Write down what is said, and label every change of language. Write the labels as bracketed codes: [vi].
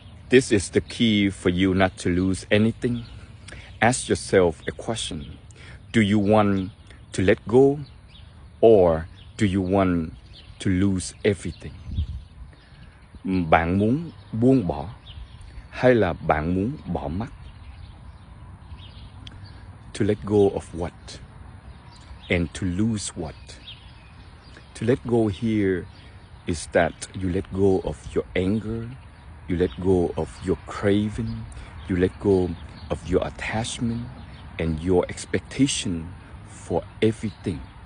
[en] This is the key for you not to lose anything. Ask yourself a question. Do you want to let go, or do you want to lose everything? [vi] Bạn muốn buông bỏ hay là bạn muốn bỏ mất? [en] To let go of what and to lose what? To let go here is that you let go of your anger, you let go of your craving, you let go of your attachment and your expectation for everything.